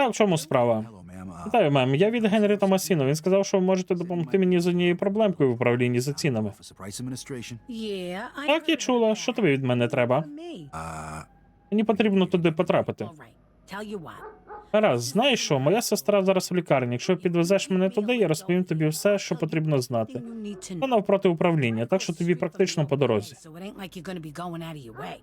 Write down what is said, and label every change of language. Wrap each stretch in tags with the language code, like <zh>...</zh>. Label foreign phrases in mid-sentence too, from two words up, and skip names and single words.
<uk>А в чому справа? Вітаю, мем. Я від Генрі Томасіно. Він сказав, що ви можете допомогти мені з однією проблемкою в управлінні за цінами.</uk> <en>Yeah,</en> <uk>Так, я чула. Що тобі від мене треба?</uk> <en>me.</en> <uk>Мені потрібно туди потрапити.</uk> <en>Tell you what.</en> <uk>Гаразд, знаєш що? Моя сестра зараз в лікарні. Якщо підвезеш мене туди, я розповім тобі все, що потрібно знати.</uk> <en>You need to</en> <uk>Це навпроти управління, так що тобі практично по дорозі.</uk> <en>So it ain't like you're gonna be going out of your way.</en>